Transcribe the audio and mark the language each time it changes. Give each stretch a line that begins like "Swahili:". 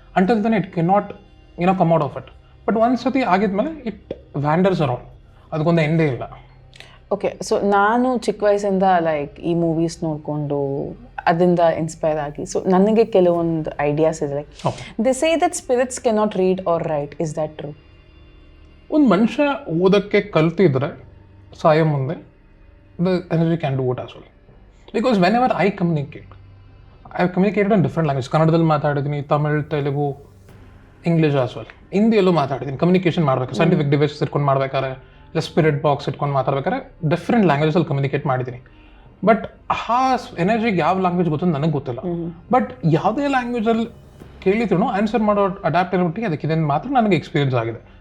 English: Until then it cannot come out of it. But
Kannada: ಒಂದು ಸತಿ ಆಗಿದ್ಮೇಲೆ
English: it wanders around,
Kannada: ಅದಕ್ಕೊಂದು ಎಂಡೇ ಇಲ್ಲ.
English: Okay.
Kannada: ಸೊ ನಾನು ಚಿಕ್ಕ ವಯಸ್ಸಿಂದ ಲೈಕ್ ಈ ಮೂವೀಸ್ ನೋಡಿಕೊಂಡು ಅದರಿಂದ ಇನ್ಸ್ಪೈರ್ ಆಗಿ, ಸೊ ನನಗೆ ಕೆಲವೊಂದು ಐಡಿಯಾಸ್ ಇದೆ.
English: Like they say that spirits cannot read or write. Is that true?
Kannada: ಒಂದು ಮನುಷ್ಯ ಓದೋಕ್ಕೆ ಕಲ್ತಿದ್ರೆ ಸಾಯೋ ಮುಂದೆ
English: the energy can do it as well. Because whenever I communicate, I have communicated in different languages.
Kannada: ಕನ್ನಡದಲ್ಲಿ ಮಾತಾಡಿದ್ದೀನಿ, Tamil, Telugu, English as well. ಹಿಂದಿಯಲ್ಲೂ ಮಾತಾಡಿದ್ದೀನಿ. Communication ಮಾಡಬೇಕು, scientific devices ಇಟ್ಕೊಂಡು ಮಾಡ್ಬೇಕಾದ್ರೆ, ಇಲ್ಲ ಸ್ಪಿರಿಟ್ ಬಾಕ್ಸ್ ಇಟ್ಕೊಂಡು ಮಾತಾಡ್ಬೇಕಾದ್ರೆ ಡಿಫ್ರೆಂಟ್ ಲ್ಯಾಂಗ್ವೇಜಲ್ಲಿ ಕಮ್ಯುನಿಕೇಟ್ ಮಾಡಿದ್ದೀನಿ. ಬಟ್ ಆ ಎನರ್ಜಿಗೆ ಯಾವ ಲ್ಯಾಂಗ್ವೇಜ್ ಗೊತ್ತು ನನಗೆ ಗೊತ್ತಿಲ್ಲ. ಬಟ್ ಯಾವುದೇ ಲ್ಯಾಂಗ್ವೇಜಲ್ಲಿ ಕೇಳಿದ್ರು ಆನ್ಸರ್ ಮಾಡೋ ಅಡ್ಯಾಪ್ಟಬಿಲಿಟಿ ಅದಕ್ಕಿದೆ ಮಾತ್ರ ನನಗೆ ಎಕ್ಸ್ಪೀರಿಯನ್ಸ್ ಆಗಿದೆ.